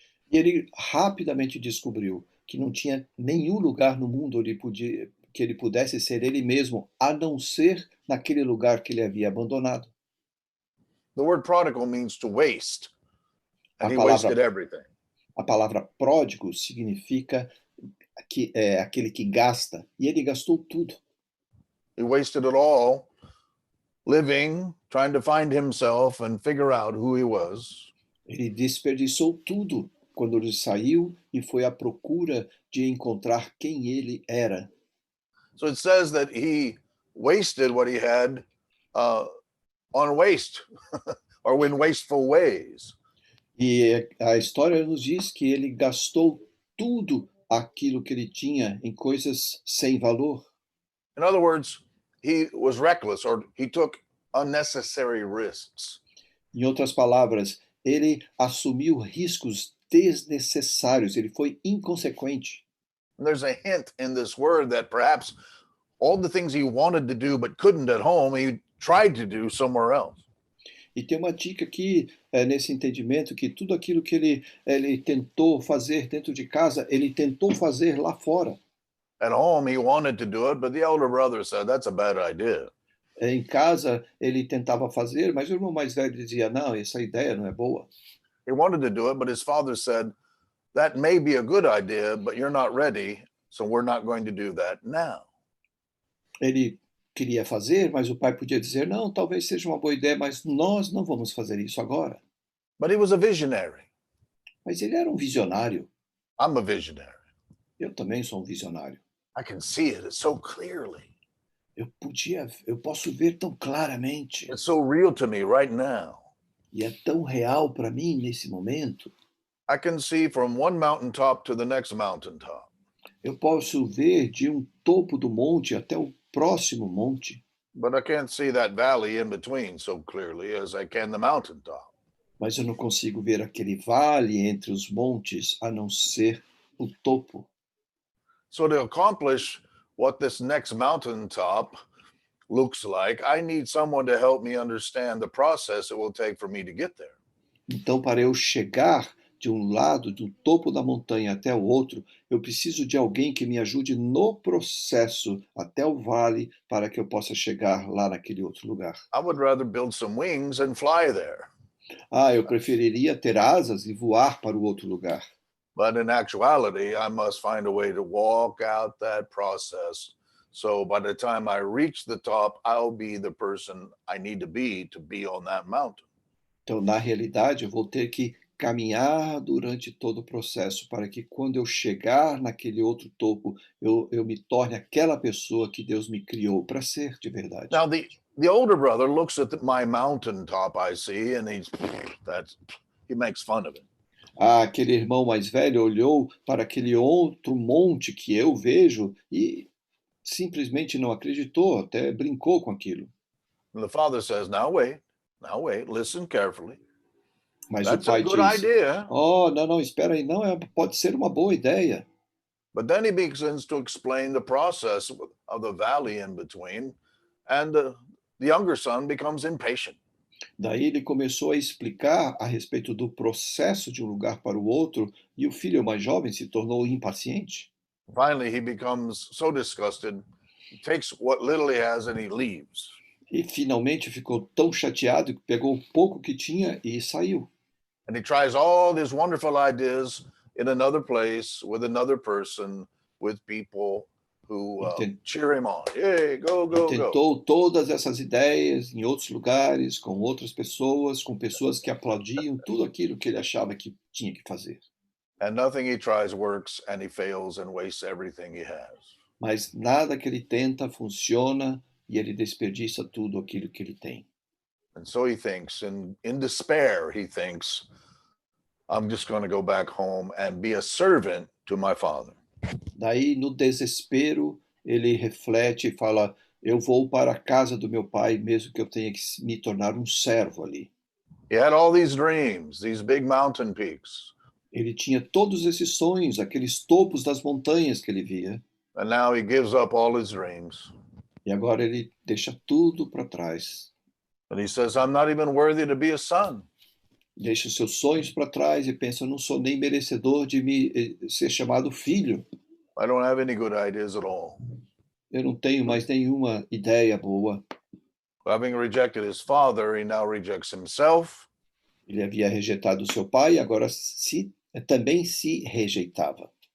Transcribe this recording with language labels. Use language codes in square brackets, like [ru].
[pt] E ele rapidamente descobriu que não tinha nenhum lugar no mundo que ele pudesse ser ele mesmo, a não ser naquele lugar que ele havia abandonado. [en] The word prodigal means to waste, and [pt] A [en] he [pt] palavra, [en] wasted everything. [pt] a palavra pródigo significa que é aquele que gasta, e ele gastou tudo. [en] He wasted it all living, trying to find himself and figure out who he was. [pt] Ele desperdiçou tudo quando ele saiu e foi à procura de encontrar quem ele era. [en] So it says that he wasted what he had on waste or in wasteful ways. [pt] E a história nos diz que ele gastou tudo aquilo que ele tinha em coisas sem valor. [en] In other words, he was reckless or he took unnecessary risks. [pt] Em outras palavras, ele assumiu riscos desnecessários, ele foi inconsequente. [en] And there's a hint in this word that perhaps all the things he wanted to do but couldn't at home, he tried to do somewhere else. [pt] E tem uma dica aqui nesse entendimento que tudo aquilo que ele tentou fazer dentro de casa, ele tentou fazer lá fora. [en] At home, he wanted to do it, but the elder brother said, that's a bad idea. [pt] Em casa ele tentava fazer, mas o irmão mais velho dizia, não, essa ideia não é boa. [en] He wanted to do it, but his father said, that may be a good idea, but you're not ready, so we're not going to do that now. [pt] Ele queria fazer, mas o pai podia dizer, não, talvez seja uma boa ideia, mas nós não vamos fazer isso agora. [en] But he was a visionary. [pt] Mas ele era um visionário. [en] I'm a visionary. [pt] Eu também sou um visionário. [en] I can see it so clearly. [pt] Eu posso ver tão claramente. [en] It's so real to me right now. [pt] E é tão real para mim nesse momento. [en] I can see from one mountaintop to the next mountaintop. [pt] Eu posso ver de um topo do monte até o próximo monte. [en] But I can't see that valley in between so clearly as I can the mountaintop. [pt] Mas eu não consigo ver aquele vale entre os montes a não ser o topo. [en] So to accomplish what this next mountaintop looks like, I need someone to help me understand the process it will take for me to get there. [pt] Então, para eu chegar de um lado, do topo da montanha até o outro, eu preciso de alguém que me ajude no processo até o vale para que eu possa chegar lá naquele outro lugar. [en] I would rather build some wings and fly there. [pt] Eu preferiria ter asas e voar para o outro lugar. [en] But in actuality, I must find a way to walk out that process. So by the time I reach the top, I'll be the person I need to be on that mountain. [pt] Então, na realidade, eu vou ter que caminhar durante todo o processo para que quando eu chegar naquele outro topo, eu me torne aquela pessoa que Deus me criou para ser de verdade. [en] Now, the older brother looks at my mountaintop, I see, and he makes fun of it. [pt] Aquele irmão mais velho olhou para aquele outro monte que eu vejo e simplesmente não acreditou, até brincou com aquilo. [en] And the father says, now wait, listen carefully. [pt] Mas [en] That's [pt] o pai [en] a good [pt] diz, [en] idea. [pt] não, espera aí, não, pode ser uma boa ideia. [en] But then he begins to explain the process of the valley in between, and the younger son becomes impatient. [pt] Daí ele começou a explicar a respeito do processo de um lugar para o outro, e o filho mais jovem se tornou impaciente. [en] Finally, he becomes so disgusted, he takes what little he has and he leaves. [pt] E finalmente ficou tão chateado que pegou o pouco que tinha e saiu. [en] And he tries all these wonderful ideas in another place, with another person, with people who cheer him on. Hey, go, go, go. [pt] Tentou todas essas ideias em outros lugares, com outras pessoas, com pessoas que aplaudiam tudo aquilo que ele achava que tinha que fazer. [en] And nothing he tries works, and he fails and wastes everything he has. [pt] mas nada que ele tenta funciona e ele desperdiça tudo aquilo que ele tem. [en] And so he thinks, in despair, he thinks, I'm just going to go back home and be a servant to my father. [pt] Daí, no desespero, ele reflete e fala: eu vou para a casa do meu pai, mesmo que eu tenha que me tornar um servo ali. [en] He had all these dreams, these big mountain peaks. [pt] Ele tinha todos esses sonhos, aqueles topos das montanhas que ele via, [en] And now he gives up all his dreams. [pt] e agora ele deixa tudo para trás. [en] And he says, I'm not even worthy to be a son. [pt] Deixa os seus sonhos para trás e pensa: eu não sou nem merecedor de ser chamado filho. [en] I don't have any good ideas at all. [pt] Eu não tenho mais nenhuma ideia boa. [en] Having rejected his father, he now rejects himself. [pt] Ele havia rejeitado o seu pai e agora também se rejeitava.